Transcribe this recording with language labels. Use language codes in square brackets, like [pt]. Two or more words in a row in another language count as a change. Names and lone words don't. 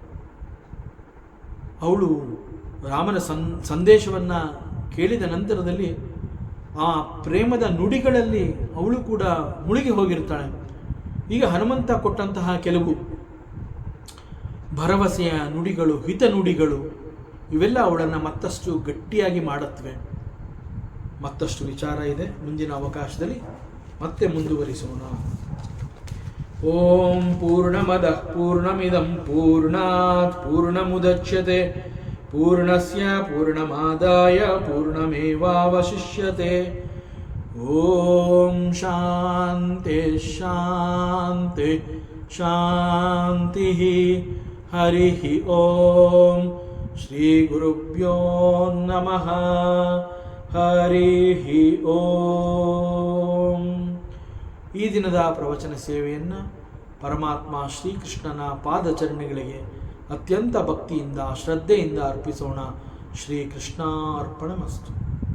[kn] ಅವಳು ರಾಮನ ಸಂದೇಶವನ್ನು ಕೇಳಿದ ನಂತರದಲ್ಲಿ ಆ ಪ್ರೇಮದ ನುಡಿಗಳಲ್ಲಿ ಅವಳು ಕೂಡ ಮುಳುಗಿ ಹೋಗಿರ್ತಾಳೆ. ಈಗ ಹನುಮಂತ ಕೊಟ್ಟಂತಹ ಕೆಲವು ಭರವಸೆಯ ನುಡಿಗಳು, ಹಿತ ನುಡಿಗಳು, ಇವೆಲ್ಲ ಅವಳನ್ನು ಮತ್ತಷ್ಟು ಗಟ್ಟಿಯಾಗಿ ಮಾಡುತ್ತವೆ. ಮತ್ತಷ್ಟು ವಿಚಾರ ಇದೆ, ಮುಂದಿನ ಅವಕಾಶದಲ್ಲಿ ಮತ್ತೆ ಮುಂದುವರಿಸೋಣ. [sa] ಓಂ ಪೂರ್ಣಮದಃ ಪೂರ್ಣಮಿದಂ ಪೂರ್ಣಾತ್ ಪೂರ್ಣಮುದಚ್ಯತೆ ಪೂರ್ಣಸ್ಯ ಪೂರ್ಣಮಾದಾಯ ಪೂರ್ಣಮೇವಾವಶಿಷ್ಯತೆ. ಓಂ ಶಾಂತಿ ಶಾಂತಿ ಶಾಂತಿ. ಹರಿ ಓಂ ಶ್ರೀ ಗುರುಭ್ಯೋ ನಮಃ. ಹರಿ ಓಂ. [kn] ಈ ದಿನದ ಪ್ರವಚನ ಸೇವೆಯನ್ನು ಪರಮಾತ್ಮ ಶ್ರೀಕೃಷ್ಣನ ಪಾದಚರಣೆಗಳಿಗೆ ಅತ್ಯಂತ ಭಕ್ತಿಯಿಂದ ಶ್ರದ್ಧೆಯಿಂದ ಅರ್ಪಿಸೋಣ. [sa] ಶ್ರೀಕೃಷ್ಣಾರ್ಪಣಮಸ್ತು.